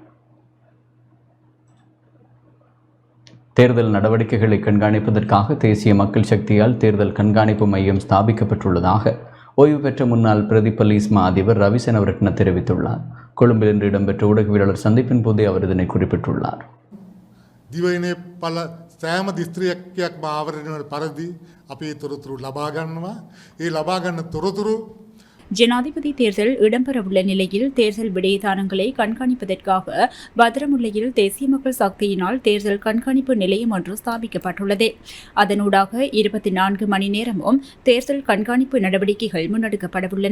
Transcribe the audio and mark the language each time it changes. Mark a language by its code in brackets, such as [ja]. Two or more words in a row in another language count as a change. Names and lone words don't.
[ta] தேர்தல் நடவடிக்கைகளை கண்காணிப்பதற்காக தேசிய மக்கள் சக்தியால் தேர்தல் கண்காணிப்பு மையம் ஸ்தாபிக்கப்பட்டுள்ளதாக ஓய்வு பெற்ற முன்னாள் பிரதி போலீஸ் மா அதிபர் ரவிசன் அவர்கிட்ட தெரிவித்துள்ளார். கொழும்பில் இன்று இடம்பெற்ற ஊடகவியலாளர் சந்திப்பின் போதே அவர் இதனை குறிப்பிட்டுள்ளார். [si] දිවයිනේ පල සෑම දිස්ත්‍රික්කයක්ම ආවරණය වන පරිදි අපි තොරතුරු ලබා ගන්නවා. ඒ ලබා ගන්න තොරතුරු [ta] ஜனாதிபதி தேர்தல் இடம்பெறவுள்ள நிலையில் தேர்தல் விடயதானங்களை கண்காணிப்பதற்காக பத்திரமுல்லையில் தேசிய மக்கள் சக்தியினால் தேர்தல் கண்காணிப்பு நிலையம் ஒன்று ஸ்தாபிக்கப்பட்டுள்ளது. அதனூடாக 24 மணி நேரமும் தேர்தல் கண்காணிப்பு நடவடிக்கைகள் முன்னெடுக்கப்படவுள்ளன.